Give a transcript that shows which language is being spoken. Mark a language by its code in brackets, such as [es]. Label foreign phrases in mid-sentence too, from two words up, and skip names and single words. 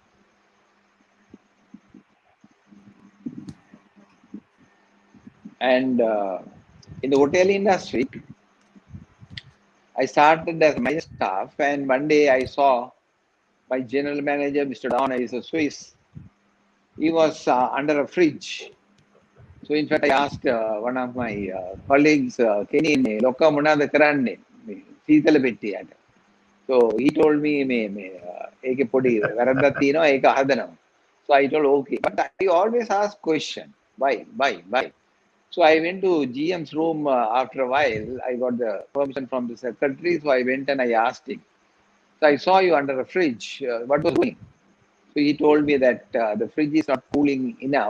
[en] And in the hotel industry, I started as a minor staff, and one day I saw my general manager, Mr. Downer, is a Swiss. He was under a fridge. So in fact, I asked one of my colleagues, Kenny, [si] "ලොක්කා මොනවද කරන්නේ, සීතල පෙට්ටියට." [en] So he told me, [si] "ඒකේ පොඩි වැරද්දක් තියෙනවා, ඒක හදනවා." [en] So I told, okay. But I always ask question, why? So I went to GM's room after a while. I got the permission from the secretary. So I went and I asked him. So I saw you under a fridge. What was doing? So he told me that the fridge is not cooling enough.